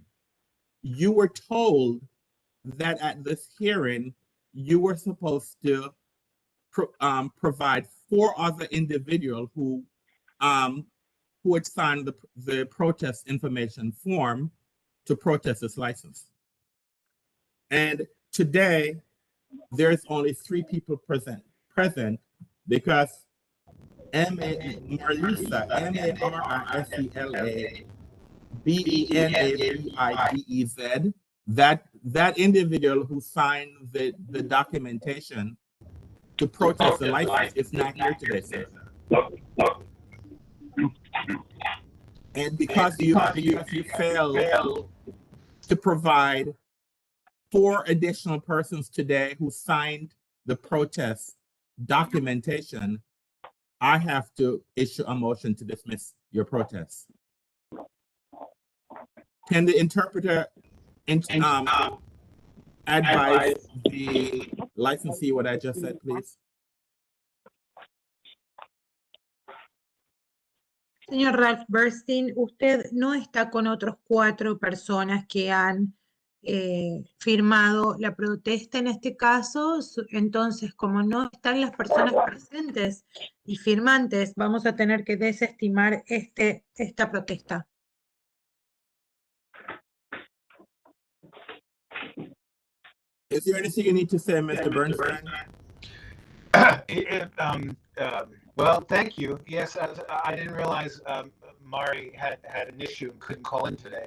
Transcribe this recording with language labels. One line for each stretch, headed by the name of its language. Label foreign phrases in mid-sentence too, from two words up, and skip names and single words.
English: You were told that at this hearing, you were supposed to provide 4 other individuals who had signed the protest information form to protest this license. And today, there's only 3 people present because Marisa, M-A-R-I-S-E-L-A, B-E-N-A-B-I-D-E-Z, that individual who signed the documentation to protest the license is not here today, sir. And because you failed to provide 4 additional persons today who signed the protest documentation, I have to issue a motion to dismiss your protest. Can the interpreter advise the licensee what I just said, please?
Spanish: Señor Ralph Bernstein, usted no está con otros 4 personas que han firmado la protesta en este caso, entonces como no están las personas presentes y firmantes, vamos a tener que desestimar esta protesta.
English: Is there anything you need to say, Mr. Bernstein? Well, thank you. Yes, I didn't realize Mari had an issue and couldn't call in today.